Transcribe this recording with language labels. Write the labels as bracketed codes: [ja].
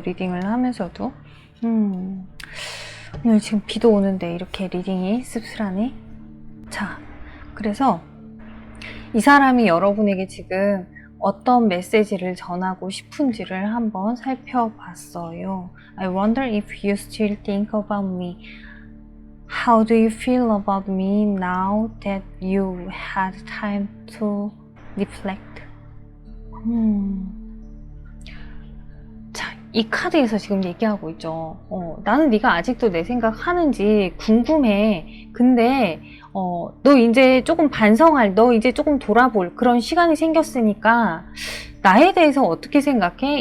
[ko] 리딩을 하면서도. 오늘 지금 비도 오는데 이렇게 리딩이 씁쓸하네. 자, 그래서 이 사람이 여러분에게 지금 어떤 메시지를 전하고 싶은지를 한번 살펴봤어요. [en] I wonder if you still think about me. How do you feel about me now that you had time to reflect? [ko] 자, 이 카드에서 지금 얘기하고 있죠. 나는 네가 아직도 내 생각 하는지 궁금해. 근데 너 이제 조금 너 이제 조금 돌아볼 그런 시간이 생겼으니까 나에 대해서 어떻게 생각해?